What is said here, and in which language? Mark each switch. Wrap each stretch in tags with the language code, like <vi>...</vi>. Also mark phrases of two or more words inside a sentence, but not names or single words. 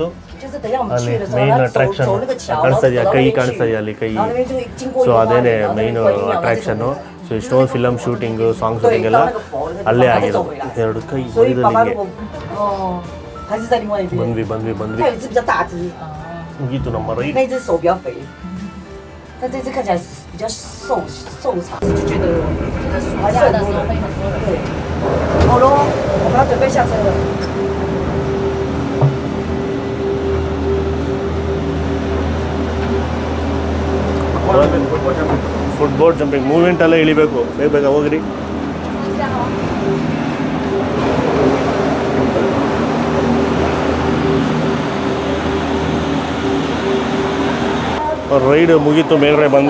<kn>ಅಲ್ಲಿ</kn> <en>main attraction</en> <kn>ಕಾಣಿಸ್ತಾ ಇದೆಯಾ? ಕೈ ಕಾಣಿಸ್ತಾ ಇದೆಯಾ ಅಲ್ಲಿ ಕೈ? ಸೊ ಅದೇನೆ</kn> <en>main attraction.</en> <kn>ಸೊ ಇಷ್ಟೊಂದು</kn> <en>film shooting, song shooting</en> <kn>ಎಲ್ಲ ಅಲ್ಲೇ ಆಗಿರೋದು. 2 ಕೈ ಹೊಡೆದಲ್ಲಿ ಬಂದ್ವಿ ಮುಗೀತು ನಮ್ಮ ರೈಡ್.</kn> <zh>但这只看起来比较瘦长，就觉得还是很多的。对，好咯，我们要准备下车了。</zh> <en>footboard jumping movement</en> <kn>ಎಲ್ಲ ಇಳಿಬೇಕು, ಬೇಗ ಹೋಗ್ರಿ. ರೈಡ್ ಮುಗೀತು, ಮೇಲ್ಗಡೆ ಬಂದ್ವಿ.</kn>